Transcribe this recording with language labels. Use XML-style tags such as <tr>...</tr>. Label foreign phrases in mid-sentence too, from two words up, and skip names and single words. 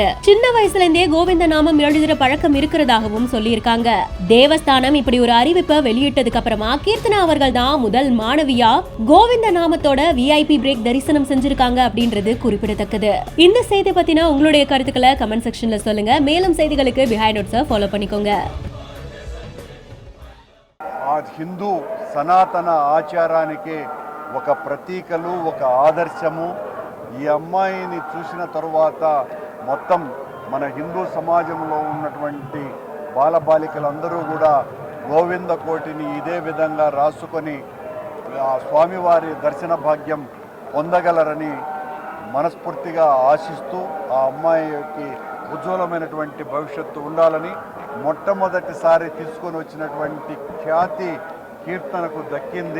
<ta>சின்ன வயசுல இருந்தே கோவிந்த நாமம் எழுதுற பழக்கம் இருக்கிறதாகவும் சொல்லி இருக்காங்க. தேவஸ்தானம் இப்படி ஒரு அறிவிப்பை வெளியிட்டதுக்கு அப்புறமா கீர்த்தனா அவர்கள் தான் முதல் மாணவியா கோவிந்த நாமத்தோட</ta> <en>VIP break</en> <ta>தரிசனம் செஞ்சிருக்காங்க அப்படின்றது குறிப்பிடத்தக்கது. இந்த செய்தி பத்தின உங்களுடைய கருத்துக்களை</ta> <en>comment section</en> <ta>சொல்லுங்க. மேலும் செய்திகளுக்கு பிஹைண்ட் நோட்ஸை ஃபாலோ பண்ணிக்கோங்க.</ta> <te>హిందూ సనాతన ఆచారానికి ఒక ప్రతీకలు, ఒక ఆదర్శము. ఈ అమ్మాయిని చూసిన తరువాత మొత్తం మన హిందూ సమాజంలో ఉన్నటువంటి బాలబాలికలందరూ కూడా గోవింద కోటిని ఇదే విధంగా రాసుకొని స్వామివారి దర్శన భాగ్యం పొందగలరని మనస్ఫూర్తిగా ఆశిస్తూ ఆ అమ్మాయికి ఉజ్వలమైనటువంటి భవిష్యత్తు ఉండాలని మొట్టమొదటిసారి తీసుకొని వచ్చినటువంటి ఖ్యాతి కీర్తనకు దక్కింది.</te>